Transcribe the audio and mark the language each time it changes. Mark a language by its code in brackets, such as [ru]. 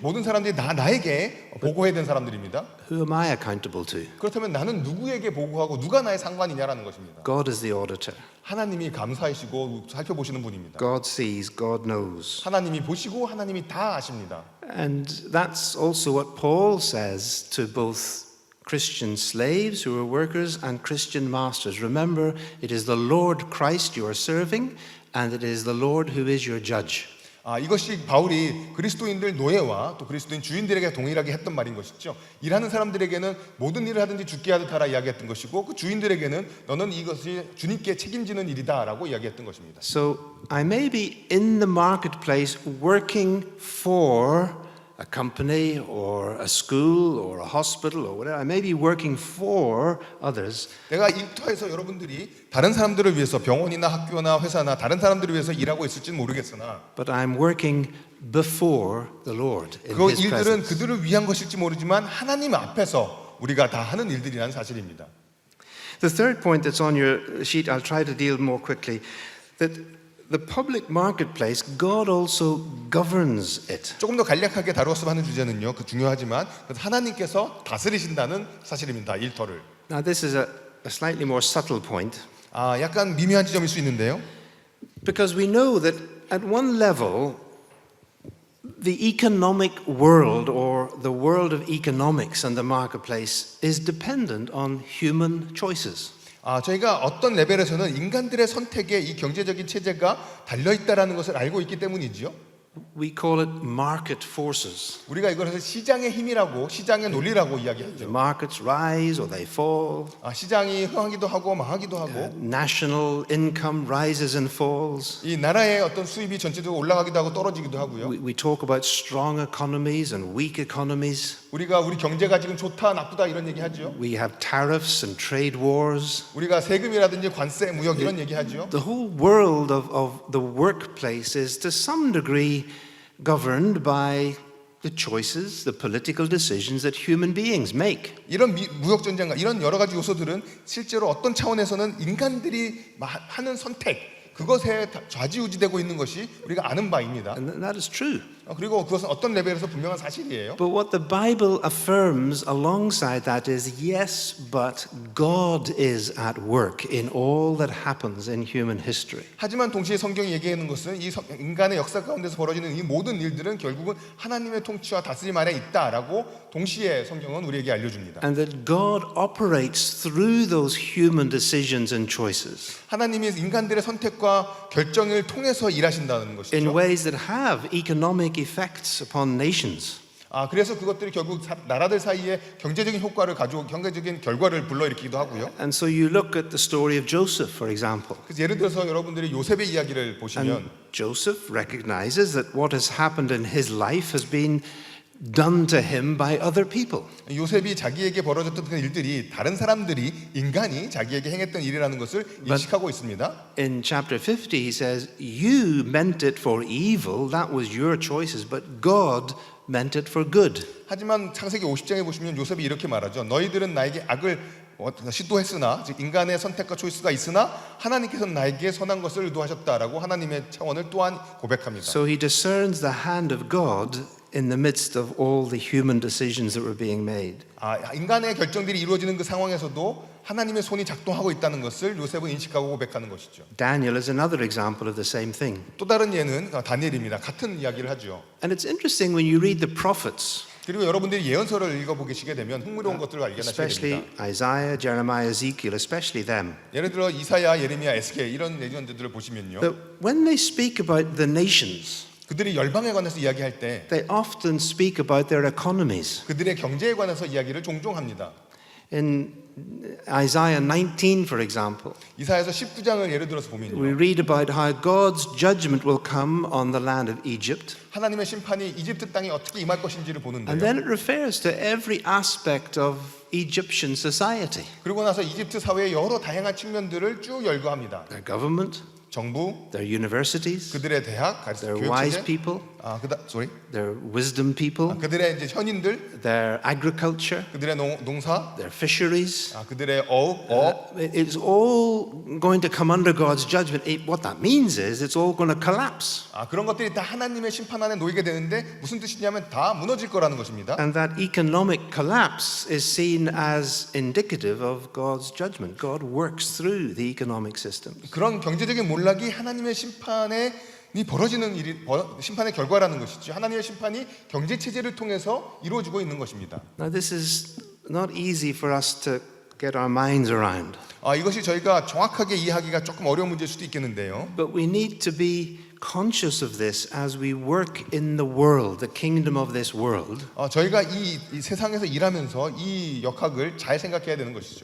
[ko] 모든 사람들이 나에게 보고해야 되는 사람들입니다. [en] Who am I accountable to? [ko] 그렇다면 나는 누구에게 보고하고 누가 나의 상관이냐라는 것입니다. [en] God is the auditor. [ko] 하나님이 감사하시고 살펴보시는 분입니다. [en] God sees, God knows. [ko] 하나님이 보시고 하나님이 다 아십니다. [en] And that's also what Paul says to both Christian slaves who are workers and Christian masters. Remember, it is the Lord Christ you are serving, and it is the Lord who is your judge. [ko] 이것이 바울이 그리스도인들 노예와 또 그리스도인 주인들에게 동일하게 했던 말인 것이죠. 일하는 사람들에게는 모든 일을 하든지 죽게 하듯 하라 이야기했던 것이고 그 주인들에게는 너는 이것이 주님께 책임지는 일이다라고 이야기했던 것입니다. [en] So I may be in the marketplace working for a company or a school or a hospital or whatever. I may be working for others. [ko] 내가 일터에서 여러분들이 다른 사람들을 위해서 병원이나 학교나 회사나 다른 사람들을 위해서 일하고 있을지는 모르겠으나 [en] But I'm working before the Lord in [ko] 그 [en] His [ko] 일들은 [en] presence. [ko] 그들을 위한 것일지 모르지만 하나님 앞에서 우리가 다 하는 일들이라는 사실입니다. [en] The third point that's on your sheet, I'll try to deal more quickly, that the public marketplace, God also governs it. [ko] 조금 더 간략하게 다루었으면 하는 주제는요. 그 중요하지만 하나님께서 다스리신다는 사실입니다. 일터를. [en] Now this is a slightly more subtle point, [ko] 약간 미묘한 지점일 수 있는데요. [en] because we know that at one level, the economic world or the world of economics and the marketplace is dependent on human choices. [ko] 저희가 어떤 레벨에서는 인간들의 선택에 이 경제적인 체제가 달려 있다라는 것을 알고 있기 때문이지요. [en] We call it market forces. [ko] 우리가 이것을 시장의 힘이라고, 시장의 논리라고 [en] The [ko] 이야기하죠. [en] markets rise or they fall. [ko] 시장이 흥하기도 하고 망하기도 하고, [en] National income rises and falls. [ko] 이 나라의 어떤 수입이 전체적으로 올라가기도 하고 떨어지기도 하고요. [en] We talk about strong economies and weak economies. [ko] 우리가 우리 경제가 지금 좋다 나쁘다 이런 얘기하죠. [en] We have tariffs and trade wars. [ko] 우리가 세금이라든지 관세, 무역 이런 얘기하죠. [en] The whole world of the workplace is to some degree governed by the choices, the political decisions that human beings make. [ko] 이런 무역 전쟁과 이런 여러 가지 요소들은 실제로 어떤 차원에서는 인간들이 하는 선택 그것에 좌지우지되고 있는 것이 우리가 아는 바입니다. [en] And that is true. [ko] 그리고 그것은 어떤 레벨에서 분명한 사실이에요. [en] But what the Bible affirms alongside that is yes, but God is at work in all that happens in human history. [ko] 하지만 동시에 성경이 얘기하는 것은 이 인간의 역사 가운데서 벌어지는 이 모든 일들은 결국은 하나님의 통치와 다스림 아래 있다라고 동시에 성경은 우리에게 알려줍니다. [en] And that God operates through those human decisions and choices [ko] 하나님이 인간들의 선택과 결정을 통해서 일하신다는 [en] in [ko] 것이죠. [en] ways that have economic effects upon nations. [ko] 그래서 그것들이 결국 나라들 사이에 경제적인 효과를 가지고 경제적인 결과를 불러일으키기도 하고요. [en] And so you look at the story of Joseph, for example. [ko] 그래서 예를 들어서 여러분들이 요셉의 이야기를 보시면 [en] And Joseph recognizes that what has happened in his life has been done to him by other people. [ko] 요셉이 자기에게 벌어졌던 그 일들이 다른 사람들이 인간이 자기에게 행했던 일이라는 것을 인식하고 있습니다. [en] In chapter 50 he says, you meant it for evil, that was your choices, but God meant it for good. [ko] 하지만 창세기 50장에 보시면 요셉이 이렇게 말하죠. 너희들은 나에게 악을 시도했으나 즉 인간의 선택과 초이스가 있으나 하나님께서는 나에게 선한 것을 의도하셨다라고 하나님의 차원을 또한 고백합니다. [en] So he discerns the hand of God in the midst of all the human decisions that were being made. [ko] 인간의 결정들이 이루어지는 그 상황에서도 하나님의 손이 작동하고 있다는 것을 요셉은 인식하고 고백하는 것이죠. [en] Daniel is another example of the same thing. [ko] 또 다른 예는 다니엘입니다. 같은 이야기를 하죠. [en] And it's interesting when you read the prophets, [ko] 그리고 여러분들이 예언서를 읽어보시게 되면 흥미로운 것들을 발견하시게 [en] especially [ko] 됩니다. [en] Isaiah, Jeremiah, Ezekiel, especially them, [ko] 예를 들어 이사야, 예레미야, 에스겔 이런 예언들을 보시면요. [en] that when they speak about the nations, [ko] 그들이 열방에 관해서 이야기할 때 [en] they often speak about their economies. [ko] 그들의 경제에 관해서 이야기를 종종 합니다. [en] In Isaiah 19, for example, [ko] 이사야서 19장을 예를 들어서 [en] we [ko] 보면요. [en] read about how God's judgment will come on the land of Egypt. [ko] 하나님의 심판이 이집트 땅에 어떻게 임할 것인지를 [en] And [ko] 보는데요. [en] then it refers to every aspect of Egyptian society, [ko] 그리고 나서 이집트 사회의 여러 다양한 측면들을 쭉 열거합니다. [en] their government, [ko] 정부, [en] their universities, [ko] 그들의 대학, [en] their wise [ko] 교육체제, [en] people, sorry, their wisdom people, [ko] 그들의 이제 현인들, [en] their agriculture, [ko] 그들의 농사, [en] their fisheries. [ko] 그들의 어업, [en] It's all going to come under God's judgment. What that means is it's all going to collapse. [ko] 그런 것들이 다 하나님의 심판 안에 놓이게 되는데 무슨 뜻이냐면 다 무너질 거라는 것입니다. [en] And that economic collapse is seen as indicative of God's judgment. God works through the economic systems. [ko] 그런 경제적인 몰락이 하나님의 심판에 벌어지는 심판의 결과라는 것이죠. 하나님의 심판이 경제 체제를 통해서 이루어지고 있는 것입니다. [en] Now, this is not easy for us to get our minds around. [ko] 이것이 저희가 정확하게 이해하기가 조금 어려운 문제일 수도 있겠는데요. [en] But we need to be conscious of this as we work in the world, the kingdom of this world, [ko] 저희가 이 세상에서 일하면서 이 역학을 잘 생각해야 되는 것이죠.